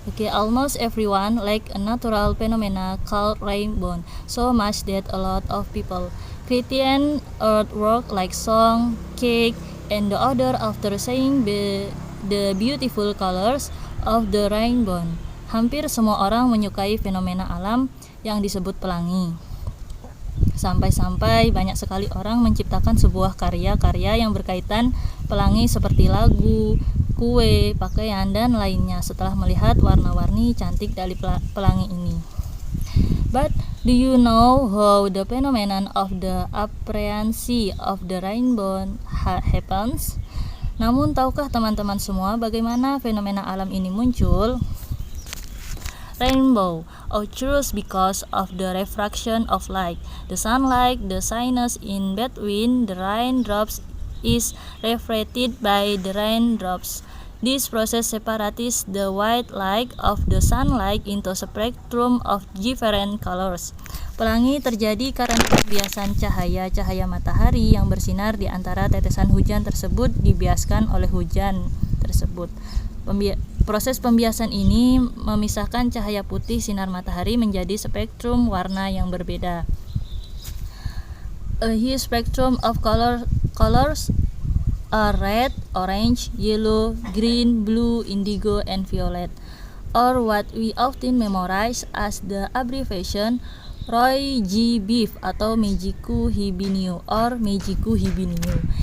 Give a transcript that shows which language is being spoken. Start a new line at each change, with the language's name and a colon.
English: Almost everyone like a natural phenomena called rainbow, so much that a lot of people create artwork like song, cake, and the other after seeing the beautiful colors of the rainbow.
Indonesian: Hampir semua orang menyukai fenomena alam yang disebut pelangi. Sampai-sampai banyak sekali orang menciptakan sebuah karya-karya yang berkaitan pelangi seperti lagu, kue, pakaian, dan lainnya setelah melihat warna-warni cantik dari pelangi ini.
English: But do you know how the phenomenon of the appearance of the rainbow happens?
Indonesian: Namun tahukah teman-teman semua bagaimana fenomena alam ini muncul?
English: Rainbow occurs because of the refraction of light. The sunlight, the sinus in between the raindrops is refracted by the raindrops. This process separates the white light of the sunlight into a spectrum of different colors.
Indonesian: Pelangi terjadi karena pembiasan cahaya matahari yang bersinar di antara tetesan hujan tersebut dibiaskan oleh hujan tersebut. Proses pembiasan ini memisahkan cahaya putih sinar matahari menjadi spektrum warna yang berbeda.
English: A huge spectrum of colors are red, orange, yellow, green, blue, indigo, and violet, or what we often memorize as the abbreviation Roy G.
Indonesian: Beef atau Meiji-ku Hibiniu or Meiji-ku Hibiniu.